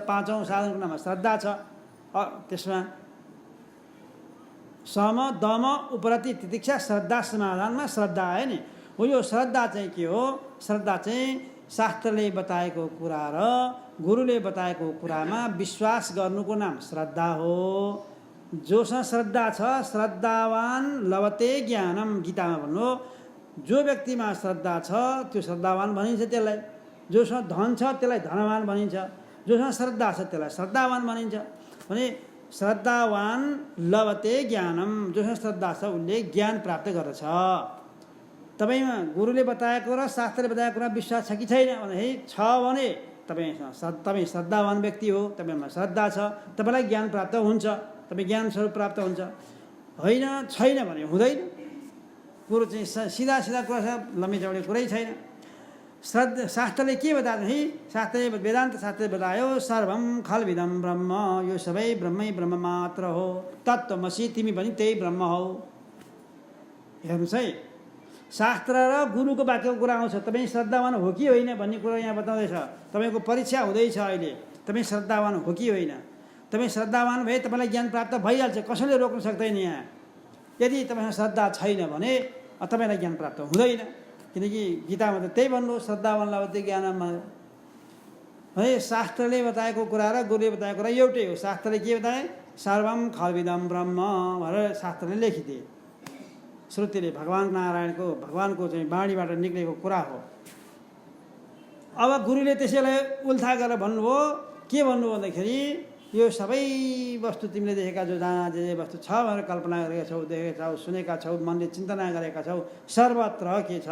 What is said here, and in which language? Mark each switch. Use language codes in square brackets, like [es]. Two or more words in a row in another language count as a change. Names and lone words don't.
[ne] पाँचौँ साधनको नाममा श्रद्धा छ। त्यसमा सम दम उपरति तितिक्षा श्रद्धा समाधानमा श्रद्धा आयो नि। हो यो श्रद्धा चाहिँ के हो? श्रद्धा चाहिँ शास्त्रले बताएको कुरा र गुरुले बताएको कुरामा विश्वास गर्नुको नाम श्रद्धा हो। जोसँग श्रद्धा छ, [sa] श्रद्धावान लभते ज्ञानम, [ne] गीतामा भन्नु। जो व्यक्तिमा श्रद्धा छ त्यो श्रद्धावान भनिन्छ त्यसलाई। जोसँग धन छ त्यसलाई धनवान भनिन्छ। जोसँग श्रद्धा छ त्यसलाई श्रद्धावान भनिन्छ। [sa] भने श्रद्धावान लभते ज्ञानम, [ne] जोसँग श्रद्धा छ उसले ज्ञान प्राप्त गर्दछ। तपाईँमा गुरुले बताएको र शास्त्रले बताएको कुरा विश्वास छ कि छैन भन्दाखेरि छ भने तपाईँ श्रद्धावान व्यक्ति हो, तपाईँमा श्रद्धा छ, तपाईँलाई ज्ञान प्राप्त हुन्छ, तपाईँ ज्ञान स्वरूप प्राप्त हुन्छ। होइन छैन भने हुँदैन। कुरो चाहिँ सिधा कुरा छ, [hi] लम्बी चौडी [ne] कुरै छैन। शास्त्रले के बतायो भने, शास्त्रले वेदान्त शास्त्रले बतायो [sa] सर्वम खल्विदम ब्रह्म, [ne] यो सबै ब्रह्मै ब्रह्म मात्र हो। तत्त्वमसि, तिमी पनि त्यही ब्रह्म हौ। हेर्नुहोस् है, शास्त्र र गुरुको वाक्यको कुरा आउँछ। तपाईँ श्रद्धावान हो कि होइन भन्ने कुरो यहाँ बताउँदैछ। तपाईँको परीक्षा हुँदैछ अहिले, तपाईँ श्रद्धावान हो कि होइन। तपाईँ श्रद्धावान भए तपाईँलाई ज्ञान प्राप्त भइहाल्छ, कसैले रोक्न सक्दैन यहाँ। यदि तपाईँसँग श्रद्धा छैन भने तपाईँलाई ज्ञान प्राप्त हुँदैन, किनकि गीतामा त त्यही भन्नु, [sa] श्रद्धावान लभते ज्ञानमा। [ne] है, शास्त्रले बताएको कुरा र गुरुले बताएको कुरा एउटै हो। शास्त्रले के बताए? [sa] सर्वम खल्विदम ब्रह्म [ne] भनेर शास्त्रले लेखिदिए। श्रुतिले भगवानको चाहिँ बाणीबाट निक्लेको कुरा हो। अब गुरुले त्यसैलाई उल्था गरेर भन्नुभयो। के भन्नु भन्दाखेरि यो सबै वस्तु तिमीले देखेका जो जहाँ जे वस्तु छ भनेर कल्पना गरेका छौ, देखेका छौ, सुनेका छौ, मनले चिन्तना गरेका छौ, सर्वत्र के छ?